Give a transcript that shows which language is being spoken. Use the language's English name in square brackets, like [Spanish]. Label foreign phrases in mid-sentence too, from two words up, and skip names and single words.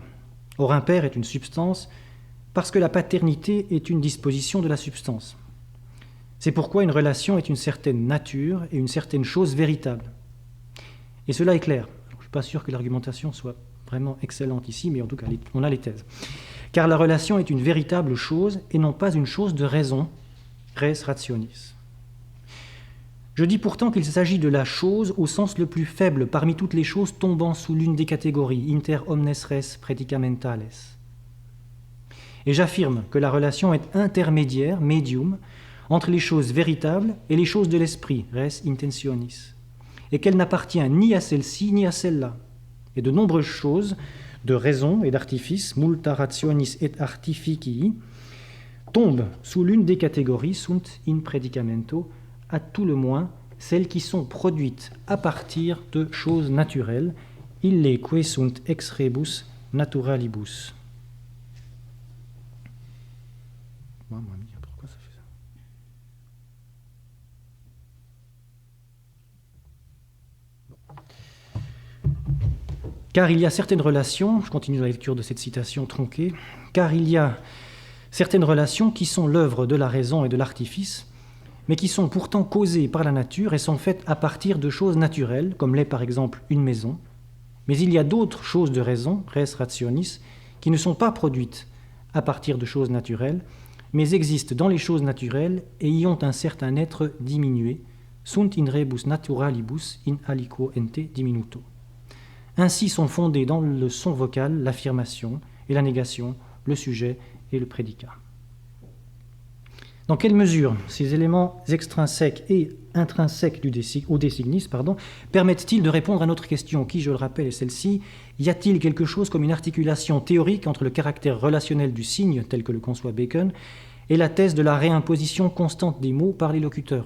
[French] Or, un père est une substance parce que la paternité est une disposition de la substance. C'est pourquoi une relation est une certaine nature et une certaine chose véritable. Et cela est clair. Je ne suis pas sûr que l'argumentation soit vraiment excellente ici, mais en tout cas, on a les thèses. Car la relation est une véritable chose et non pas une chose de raison, [Latin] res rationis. [French] Je dis pourtant qu'il s'agit de la chose au sens le plus faible parmi toutes les choses tombant sous l'une des catégories, [Latin] inter omnes res predicamentales. [French] Et j'affirme que la relation est intermédiaire, medium, entre les choses véritables et les choses de l'esprit, [Latin] res intentionis, [French] et qu'elle n'appartient ni à celle-ci ni à celle-là. Et de nombreuses choses, de raison et d'artifice, [Latin] multa rationis et artificii, [French] tombent sous l'une des catégories, [Latin] sunt in predicamento, [French] à tout le moins celles qui sont produites à partir de choses naturelles, [Latin] ille que sunt ex rebus naturalibus. [French] Pourquoi ça fait ça ? Car il y a certaines relations, je continue la lecture de cette citation tronquée, car il y a certaines relations qui sont l'œuvre de la raison et de l'artifice, mais qui sont pourtant causées par la nature et sont faites à partir de choses naturelles, comme l'est par exemple une maison. Mais il y a d'autres choses de raison, [Latin] res rationis, [French] qui ne sont pas produites à partir de choses naturelles, mais existent dans les choses naturelles et y ont un certain être diminué, [Latin] sunt in rebus naturalibus in aliquo ente diminuto. [French] Ainsi sont fondés dans le son vocal l'affirmation et la négation, le sujet et le prédicat. Dans quelle mesure ces éléments extrinsèques et intrinsèques au De Signis permettent-ils de répondre à notre question qui, je le rappelle, est celle-ci, y a-t-il quelque chose comme une articulation théorique entre le caractère relationnel du signe, tel que le conçoit Bacon, et la thèse de la réimposition constante des mots par les locuteurs ?